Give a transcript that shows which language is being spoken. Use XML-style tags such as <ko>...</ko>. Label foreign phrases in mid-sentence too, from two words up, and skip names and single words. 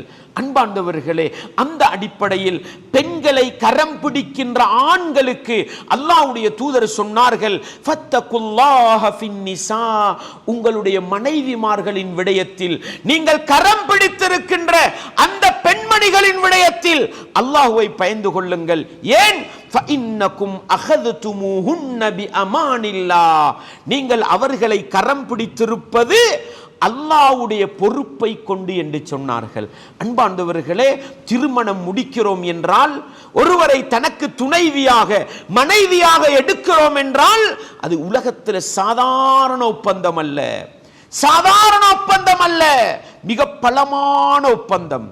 <ta>அன்பாண்டவர்களே, அந்த அடிப்படையில் பெண்களை கரம் பிடிக்கின்ற ஆண்களுக்கு அல்லாஹ்வுடைய தூதர் சொன்னார்கள்,</ta> <ar>فاتقوا الله في النساء,</ar> <ta>உங்களுடைய மனைவிமார்களின் விடயத்தில், நீங்கள் கரம் பிடித்திருக்கின்ற அந்த பெண்மணிகளின் விடயத்தில் அல்லாஹ்வை பயந்து கொள்ளுங்கள். ஏன்?</ta> <ar>فَإِنَّكُمْ أَخَذْتُمُوهُنَّ بِأَمَانِ اللَّهِ,</ar> <ta>நீங்கள் அவர்களை கரம் பிடித்திருப்பது அல்லாஹ்வுடைய பொறுப்பை கொண்டு என்று சொன்னார்கள். அன்பாண்டவர்களே, திருமணம் முடிக்கிறோம் என்றால், ஒருவரை தனக்கு துணைவியாக மனைவியாக எடுக்கிறோம் என்றால் அது உலகத்தில் சாதாரண ஒப்பந்தம் அல்ல, சாதாரண ஒப்பந்தம் அல்ல, மிக பலமான ஒப்பந்தம்.</ta>